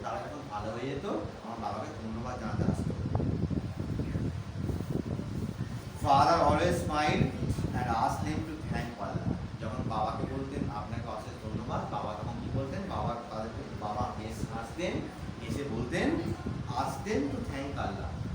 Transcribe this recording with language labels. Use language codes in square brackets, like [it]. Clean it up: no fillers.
[bn] তারা যখন ভালো হয়ে যেত আমার বাবাকে ধন্যবাদ জানাতে আসতো। [en] Father always smiled and asked them to thank Allah. [bn] যখন বাবাকে বলতেন আপনাকে অশেষ ধন্যবাদ, বাবা তখন কি বলতেন, বাবা হাসতেন, এসে বলতেন [en] ask them to thank Allah.